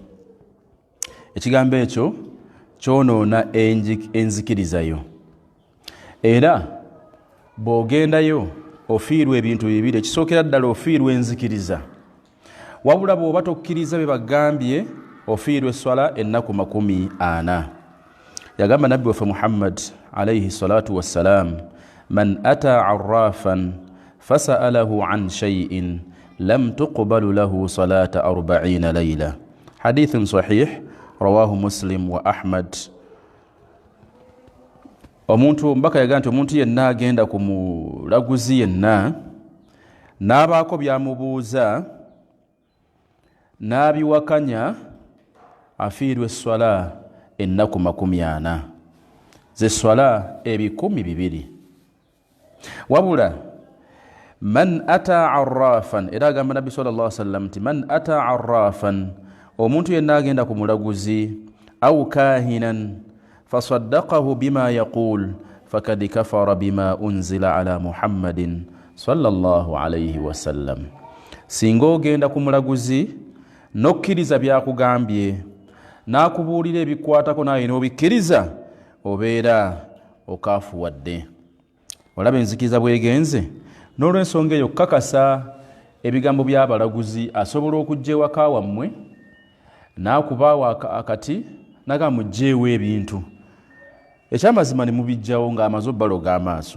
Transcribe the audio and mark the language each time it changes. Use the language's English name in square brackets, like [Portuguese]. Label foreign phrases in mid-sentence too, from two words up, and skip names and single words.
[Ganda] Ekigambo ekyo kyonoona enzikirizayo. Era bw'ogendayo ofiirwa ebintu bibiri. Ekisookera ddala ofiirwa enzikiriza. Wabula bw'oba tokkiriza bye bagambye, ofiirwa esswala ennaku 40. Yagamba nabbi waffe [Arabic] Muhammad عليه الصلاة والسلام من أتى عرافا فسأله عن شيء لم تقبل له صلاة 40 ليلة. حديث صحيح رواه مسلم وأحمد. [Ganda] Omuntu mbaka yagamba nti omuntu yenna agenda ku mulaguzi yenna n'abaako byamubuuza n'abiwakanya, afiirwa esswala ennaku 40, ze swala 200. [Arabic] Wabula من أتى عرافا, [Ganda] era agamba nabbi [Arabic] صلى الله عليه وسلم nti من أتى عرافا, [Ganda] omuntu yenna agenda ku mulaguzi, [Arabic] أو كاهنا فصدقه بما يقول فقد كفر بما أنزل على محمد صلى الله عليه وسلم. [Ganda] Singa ogenda ku mulaguzi n'okkiriza byakugambye, n'akubuulira ebikwatako naye n'obikkiriza, obeera okaafuwadde. Olaba enzikiriza bwegenze. N'olw'ensonga eyo kakasa ebigambo by'abalaguzi, asobola okujja ewaka wammwe n'akubaawo akati naga mugjeewo ebintu, ekyamazima ne mubijjawo ng'amaze obbaloga amaaso.